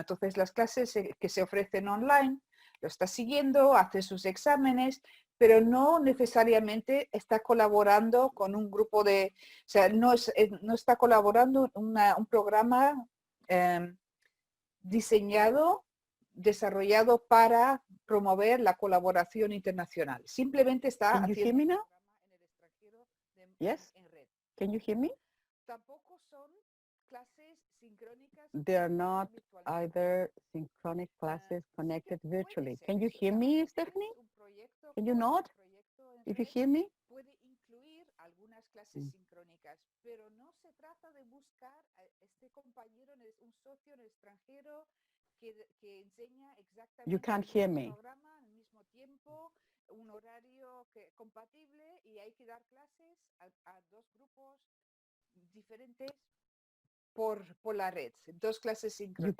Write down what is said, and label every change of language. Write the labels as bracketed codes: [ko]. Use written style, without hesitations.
[es] Entonces las clases que se ofrecen online lo está siguiendo, hace sus exámenes, pero no necesariamente está colaborando con un grupo o sea, no está colaborando un programa desarrollado para promover la colaboración internacional. Simplemente está haciendo un programa en el extranjero en red. [en] Can you hear me? [es] Tampoco son clases sincrónicas. [en] They are not either synchronic classes connected virtually. Can you hear me, Stephanie? Can you nod if you hear me? [es] Puede incluir algunas clases sincrónicas, pero no se trata de buscar a este compañero, un socio en el extranjero que enseña exactamente [en] You can't hear [es] el [en] me. [es] programa al mismo tiempo, un horario compatible y hay que dar clases a dos grupos diferentes por la red, dos clases sincrónicas.